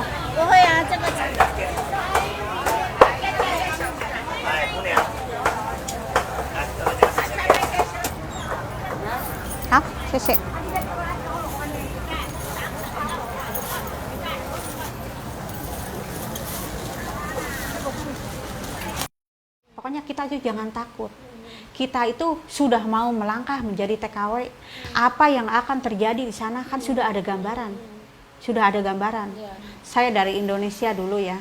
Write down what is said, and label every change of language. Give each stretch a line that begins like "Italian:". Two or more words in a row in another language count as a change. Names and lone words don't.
Chinese: 不会啊，这个哎，姑娘，来，这个就是好，谢谢。
Indonesian: Pokoknya kita itu jangan takut. Kita itu sudah mau melangkah menjadi TKW. Apa yang akan terjadi di sana kan sudah ada gambaran. Sudah ada gambaran. Saya dari Indonesia dulu ya.